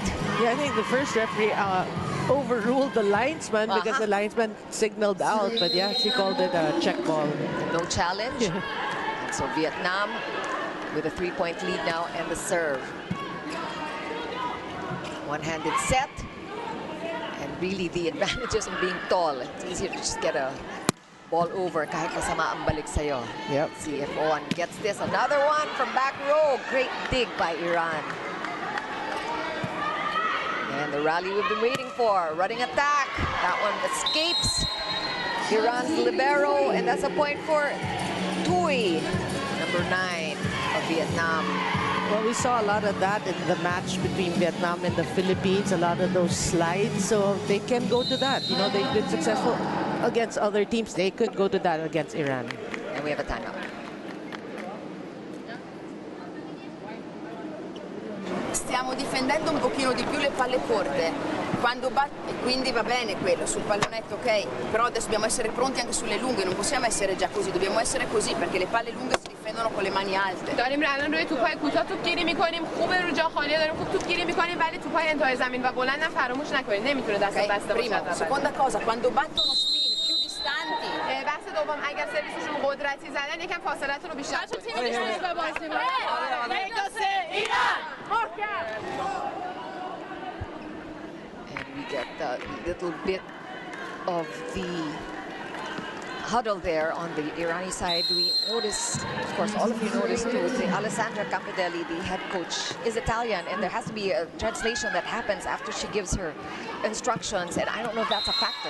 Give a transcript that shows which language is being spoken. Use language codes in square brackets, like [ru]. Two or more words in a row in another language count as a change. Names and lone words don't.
[en] Yeah, I think the first referee overruled the linesman because the linesman signaled out, but yeah, she called it a check ball. No challenge. And so Vietnam with a 3-point lead now and the serve. One-handed set, and really the advantages of being tall. It's easier to just get a ball over [tl] kahit masama ang balik sa'yo. [en] Yep. See if Owen gets this. Another one from back row. Great dig by Iran. And the rally we've been waiting for. Running attack. That one escapes Iran's libero, and that's a point for Thuy, number 9 of Vietnam. Well, we saw a lot of that in the match between Vietnam and the Philippines, a lot of those slides, so they can go to that. You know, they've been successful against other teams. They could go to that against Iran. And we have a timeout. [it] Stiamo difendendo un pochino di più le palle corte. Quando quindi va bene quello sul pallonetto, ok? Però adesso dobbiamo essere pronti anche sulle lunghe, non possiamo essere già così, dobbiamo essere così perché le palle lunghe si difendono con le mani alte. [fa] داریم الان روی توپای کوتاه توپگیری میکنیم، خوبه رو جا خالی داریم خوب توپگیری میکنیم، ولی توپای انتهای زمین و بلندم فراموش نکنید، نمیتونه دست Okay? بسته [it] Primo, [fa] باشه. [it] seconda cosa, quando battono spin più distanti. [fa] بحث دوم، اگر سرویسشون قدرتی زدن یکم فاصله‌تون رو بیشتر کنید. [en] And we get a little bit of the huddle there on the Irani side. We noticed, of course, all of you noticed too, the Alessandra Campidelli, the head coach, is Italian, and there has to be a translation that happens after she gives her instructions, and I don't know if that's a factor.